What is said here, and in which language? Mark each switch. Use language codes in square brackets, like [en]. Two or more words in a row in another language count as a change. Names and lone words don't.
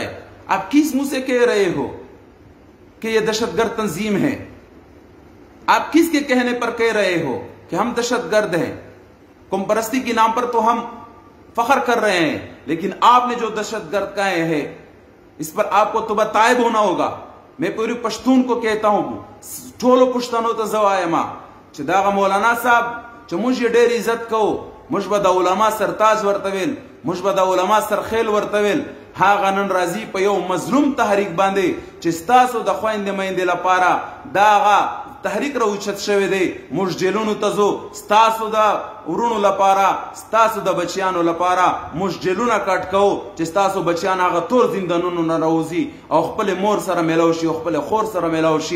[ur] آپ کس منہ سے کہہ رہے ہو کہ یہ دہشت گرد تنظیم ہے؟ آپ کس کے کہنے پر کہہ رہے ہو کہ ہم دہشت گرد ہیں؟ قوم پرستی کے نام پر تو ہم فخر کر رہے ہیں، لیکن آپ نے جو دہشت گرد کہے ہیں اس پر آپ کو توبہ طائب ہونا ہوگا۔ میں پوری پشتون کو کہتا ہوں، [ps] ٹولو پشتنو ته زه وایم چې دغه مولانا صاحب چې موږ یې ډېر عزت کوو، موږ به د علما سرتاج ورته ویل، موږ به د علما سرخیل ورته ویل، هغه نن راځي په یو مظلوم تحریک باندې چې ستاسو د خویندې میندې لپاره دغه تحریک راوچت شوی دی، موږ جیلونو ته ځو، ستاسو د ورونو لپاره، ستاسو د بچیانو لپاره موږ جیلونه کټ کوو چې ستاسو بچیان هغه تور زندانونو نه راوځي او خپل مور سره میلاو شي او خپل خور سره میلاو شي.